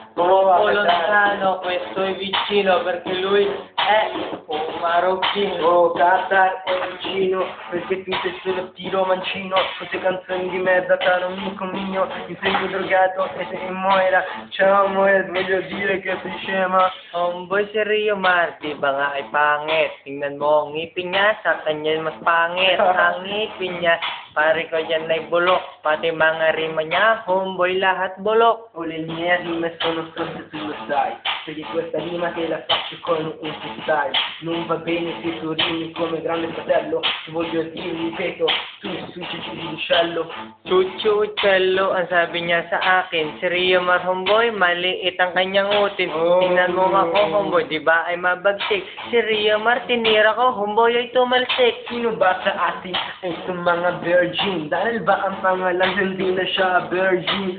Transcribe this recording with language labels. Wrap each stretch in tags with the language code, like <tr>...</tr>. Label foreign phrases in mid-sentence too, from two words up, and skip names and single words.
<it>Troppo lontano, questo è vicino perché lui è un marocchino. Oh, Qatar è vicino perché tu sei solo tiro mancino. Queste canzoni di merda, caro amico mio. Mi sento drogato e sei in Moira. Ciao Moira, voglio dire che sei scema.</it> <tl>Homeboy si Rio Mar, di ba nga ay pangit? Tingnan mo ang ngipin niya, sa kanya mas pangit. Ang ngipin niya, pare ko yan ay bulok. Pati mga rima niya, homeboy lahat bulok.</tl> <it>O le mie rime sono stronze, tu lo sai. Perché questa rima che la faccio con un freestyle. Non va bene se tu rimi come grande fratello. Ti voglio dire, ripeto, tu ci l'uccello.</it> <tl>Chuchu-cello, ang sabi niya sa akin. Si Rio Mar, homeboy, maliit ang kanyang utin. Tingnan mo ako, homeboy, di ba ay mabagsik? Si Rio Mar, tinira ko, homeboy ay tumalsik. Sino ba sa atin ay itong mga virgin? Dahil ba ang pangalan hindi na siya virgin?</tl>